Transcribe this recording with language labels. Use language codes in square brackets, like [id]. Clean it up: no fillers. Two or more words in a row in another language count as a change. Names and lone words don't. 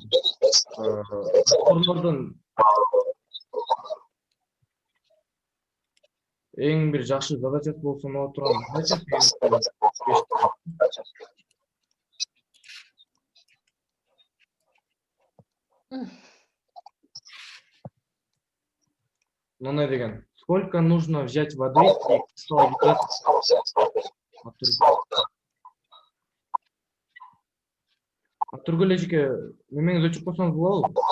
[ky] Раствордордун эң бир жакшы задачасы болуп саналып турган задача 805. Мындай деген. [ru] Сколько нужно взять воды и кристалла гидрата? [ky] Аттургул эле жеке немеңиз өчүп койсоңуз болобу?